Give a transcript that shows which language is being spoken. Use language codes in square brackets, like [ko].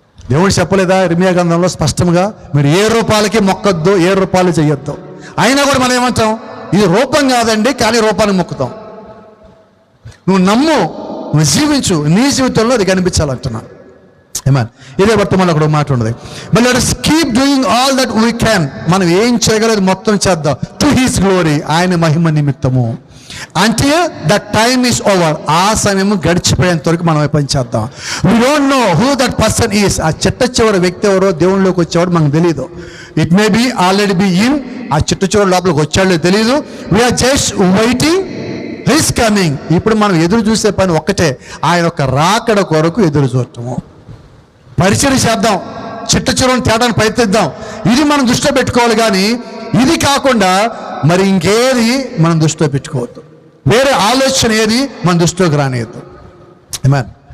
[te] దేవుడు చెప్పలేదా ఇర్మియా గ్రంథంలో స్పష్టంగా, మీరు ఏ రూపాలకి మొక్కద్దు, ఏ రూపాలు చేయొద్దు. అయినా కూడా మనం ఏమంటాం, ఇది రూపం కాదండి, కానీ రూపాన్ని మొక్కుతాం. నువ్వు నమ్ము, నువ్వు జీవించు, నీ జీవితంలో అది కనిపించాలంటున్నా. ఏమన్ ఇదే వర్తమానంలో అక్కడ మాట ఉన్నది. [en] But let us keep doing all that we can. [te] మనం ఏం చేయగలదు మొత్తం చేద్దాం, [en] to his glory, [te] ఆయన మహిమ నిమిత్తము. [en] until the time is over, [te] ఆ సమయం గడిచిపోయేంత వరకు మనం పని చేద్దాం. [en] we don't know who that person is. [te] ఆ చిట్ట చివరి వ్యక్తి ఎవరో, దేవుళ్ళలోకి వచ్చేవాడు మనకు తెలియదు. [en] it may be already be in, [te] ఆ చిట్ట చివరి లోపలికి వచ్చాడో తెలియదు. [en] we are just waiting his coming. [te] ఇప్పుడు మనం ఎదురు చూసే పని ఒక్కటే, ఆయన యొక్క రాకడ కొరకు ఎదురు చూడటము. పరిచయం చేద్దాం, చిట్ట చివరిని తేడాన్ని ప్రయత్నిద్దాం. ఇది మనం దృష్టిలో పెట్టుకోవాలి. కానీ ఇది కాకుండా మరి ఇంకేది మనం దృష్టిలో పెట్టుకోవద్దు. వేరే ఆలోచన ఏది మన దృష్టిలోకి రానియద్దు. ఆమేన్.